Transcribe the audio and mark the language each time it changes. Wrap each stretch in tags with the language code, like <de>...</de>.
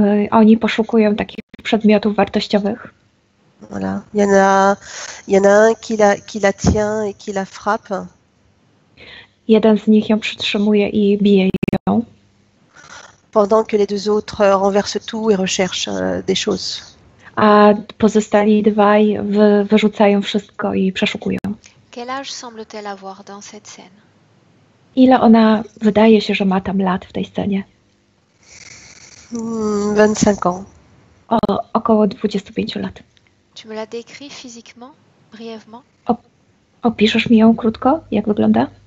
<pl>Oni poszukują takich przedmiotów wartościowych.</pl> <fr>Voilà. Il y en a un qui la tient et qui la frappe.</fr> <pl>Jeden z nich ją przytrzymuje i bije ją.</pl> <fr>Pendant que les deux autres renversent tout et recherchent des choses.</fr> <pl>A pozostali dwaj wyrzucają wszystko i przeszukują.</pl> <fr>Quel âge semble-t-elle avoir dans cette scène?</fr> <pl>Ile ona wydaje się, że ma tam lat w tej scenie?</pl> <fr>25 ans.</fr> <pl>Około 25 lat.</pl> <fr>Tu me la décris physiquement, brièvement?</fr> <pl>Opiszesz mi ją krótko, jak wygląda?</pl>